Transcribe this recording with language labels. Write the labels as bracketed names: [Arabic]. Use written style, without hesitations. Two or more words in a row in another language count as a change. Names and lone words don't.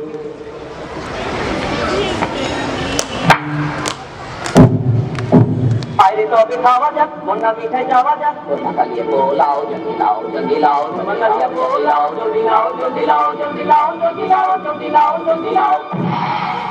[Bangla] আইরে তবে খাওয়া যাক, বন্যা মিঠাই যাওয়া যাক, বন্যা কালিয়ে পোলাও [Hindi] जल्दी लाओ जल्दी लाओ, [Bangla] বন্যা কালিয়ে পোলাও [Hindi] जल्दी लाओ जल्दी लाओ जल्दी लाओ जल्दी लाओ जल्दी लाओ जल्दी लाओ।